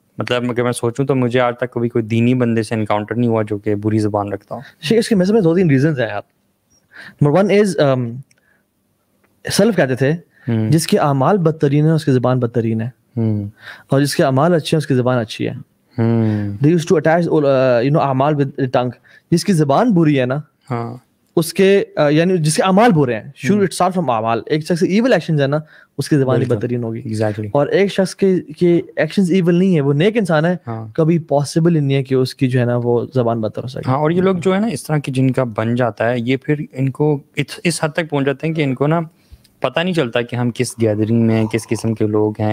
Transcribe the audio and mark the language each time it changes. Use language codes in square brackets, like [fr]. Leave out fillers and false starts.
[ur] مطلب اگر میں سوچوں تو مجھے آج تک کبھی کوئی دینی بندے سے انکاؤنٹر نہیں ہوا جو کہ بری زبان رکھتا ہو. اس کے میں 2-3 ریزنز ہیں یار. نمبر 1 از سلف کہتے تھے جس کے اعمال بدترین ہیں اس کی زبان بدترین ہے, اور جس کے اعمال اچھے ہیں اس کی زبان اچھی ہے. [en] They used to attach اعمال with the tongue. [ur] جس کی زبان بری ہے نا اس کے یعنی جس کے اعمال برے ہیں, شروع [en] it start from [ur] اعمال. ایک شخص ایول ایکشنز ہے نا اس کی زبان ہی بدترین ہوگی. اور ایک شخص کے ایکشنز ایول نہیں ہے, وہ نیک انسان ہے, کبھی پاسبل نہیں ہے کہ اس کی جو ہے نا وہ زبان بدتر ہو سکے. ہاں, اور یہ لوگ جو ہے نا اس طرح کی جن کا بن جاتا ہے, یہ پھر ان کو اس حد تک پہنچ جاتے ہیں کہ ان کو نا پتہ نہیں چلتا کہ ہم کس گیدرنگ میں کس قسم کے لوگ ہیں.